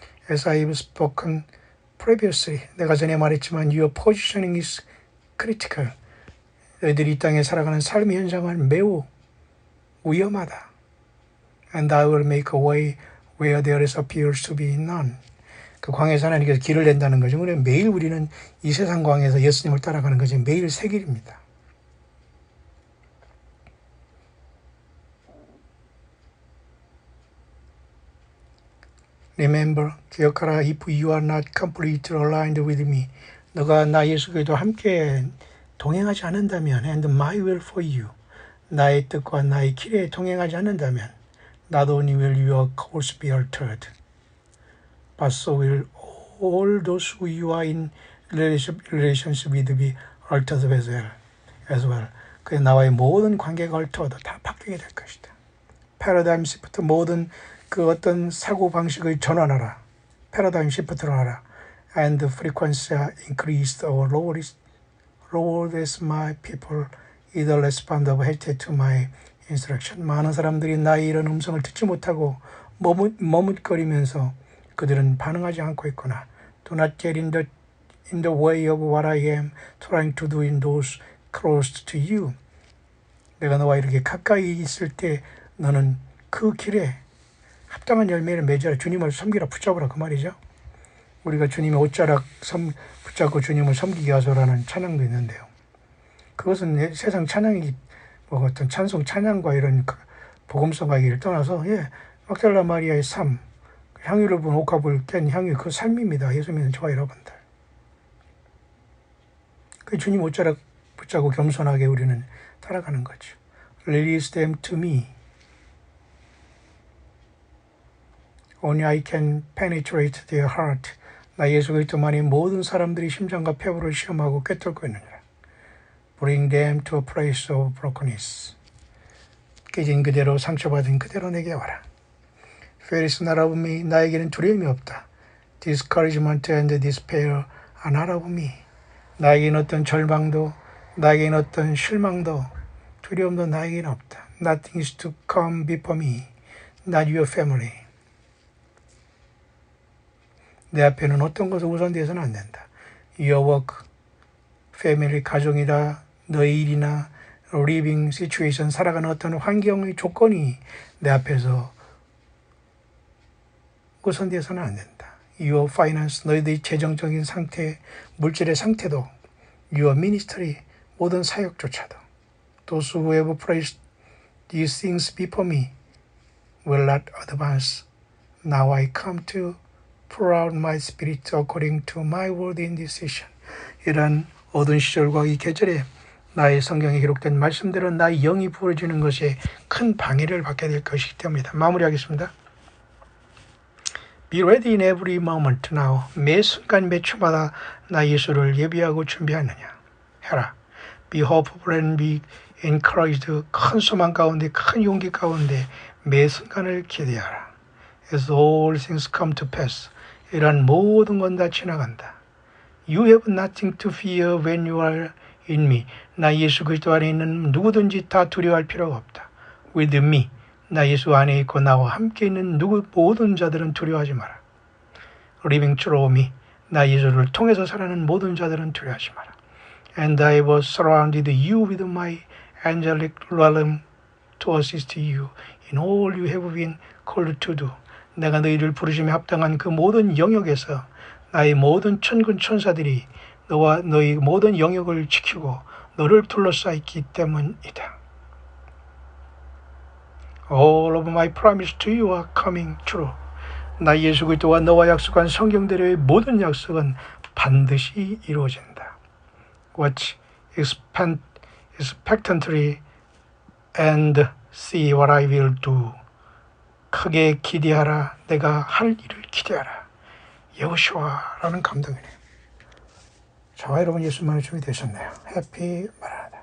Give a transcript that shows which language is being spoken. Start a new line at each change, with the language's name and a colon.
English: As I have spoken previously,
Korean: 내가 전에 말했지만
English: your positioning is critical.
Korean: 너희들이 이 땅에 살아가는 삶의 현장은 매우 위험하다.
English: And I will make a way where there appears to be none.
Korean: 그 광야에서 하나님께서 길을 낸다는 거죠. 그래 매일 우리는 이 세상 광야에서 예수님을 따라가는 것이 매일 새 길입니다.
English: Remember,
Korean: 기억하라.
English: If you are not completely aligned with me,
Korean: 너가 나 예수 그리스도와 함께 동행하지 않는다면,
English: and my will for you,
Korean: 나의 뜻과 나의 길에 동행하지 않는다면,
English: not only will your course be altered, but so will all those who you are in relationship with be altered as well.
Korean: 그 나와의 모든 관계가 altered, 다 바뀌게 될 것이다. 패러다임 시프트, 모든 그 어떤 사고 방식의 전환하라. 패러다임 시프트를 하라.
English: And the frequency increased or lowered as my people either respond or hesitate to my instruction.
Korean: 많은 사람들이 나의 이런 음성을 듣지 못하고 머뭇거리면서 그들은 반응하지 않고 있구나.
English: Do not get in the way of what I am trying to do in those close to you.
Korean: 내가 너와 이렇게 가까이 있을 때 너는 그 길에 합당한 열매를 맺어라. 주님을 섬기라, 붙잡으라 그 말이죠. 우리가 주님의 옷자락 붙잡고 주님을 섬기게 하소라는 찬양도 있는데요. 그것은 세상 찬양이 뭐 어떤 찬송 찬양과 이런 복음성하기를 떠나서 막달라 마리아의 삶, 향유를 부은 옥합을 깬 향유 그 삶입니다. 예수 믿는 저와 여러분들. 그 주님 옷자락 붙잡고 겸손하게 우리는 따라가는 거죠.
English: Release them to me. Only I can penetrate their heart.
Korean: 나 예수 그리스도만이 모든 사람들이 심장과 폐부를 시험하고 꿰뚫고 있느니라.
English: Bring them to a place of brokenness.
Korean: 깨진 그대로 상처받은 그대로 내게 와라.
English: Fear is not of me.
Korean: 나에게는 두려움이 없다.
English: Discouragement and despair are not of me.
Korean: 나에게는 어떤 절망도, 나에게는 어떤 실망도, 두려움도 나에게는 없다.
English: Nothing is to come before me. Not your family.
Korean: 내 앞에는 어떤 것을 우선되어서는 안 된다.
English: Your work, family,
Korean: 가정이다, 너의 일이나
English: living situation,
Korean: 살아가는 어떤 환경의 조건이 내 앞에서 우선되어서는 안 된다.
English: Your finance,
Korean: 너희들의 재정적인 상태, 물질의 상태도,
English: Your ministry,
Korean: 모든 사역조차도,
English: Those who have placed these things before me will not advance. Now I come to pour out my spirit according to my word in this season.
Korean: 이런 어두운 시절과 이 계절에 나의 성경에 기록된 말씀대로 나의 영이 부어지는 것에 큰 방해를 받게 될 것이기 때문이다. 마무리하겠습니다.
English: Be ready in every moment now.
Korean: 매 순간 매 초마다 나 예수를 예비하고 준비하느냐. 해라.
English: Be hopeful and be encouraged.
Korean: 큰 소망 가운데 큰 용기 가운데 매 순간을 기대하라.
English: As all things come to pass.
Korean: 이런 모든 건 다 지나간다.
English: You have nothing to fear when you are in me.
Korean: 나 예수 그리스도 안에 있는 누구든지 다 두려워할 필요가 없다.
English: With me.
Korean: 나 예수 안에 있고 나와 함께 있는 모든 자들은 두려워하지 마라.
English: Living through me.
Korean: 나 예수를 통해서 살아가는 모든 자들은 두려워하지 마라.
English: And I was surrounded you with my angelic realm to assist you in all you have been called to do.
Korean: 내가 너희를 부르심에 합당한 그 모든 영역에서 나의 모든 천군 천사들이 너와 너희 모든 영역을 지키고 너를 둘러싸있기 때문이다.
English: All of my promise to you are coming true.
Korean: 나 예수 그리스도와 너와 약속한 성경대로의 모든 약속은 반드시 이루어진다.
English: Watch expectantly and see what I will do.
Korean: 크게 기대하라. 내가 할 일을 기대하라. 여호수아라는 감동이네요. 저와 여러분 예수만의 주이 되셨네요. 해피 마라.